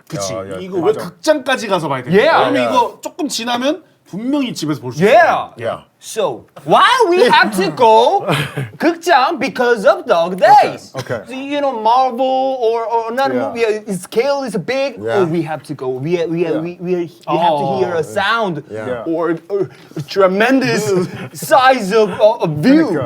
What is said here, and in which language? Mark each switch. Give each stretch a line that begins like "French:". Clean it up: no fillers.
Korean: 그치. 야, 이거 왜 극장까지 가서 봐야 돼? 왜냐면 이거 조금 지나면 분명히 집에서 볼 수 있어.
English: Yeah. So why we have to go 극장 because of Dog Days? Okay. So, you know, Marvel or not Yeah. movie. Its scale is big. Yeah. Or we have to go. We have to hear a sound Yeah. or a tremendous size of view.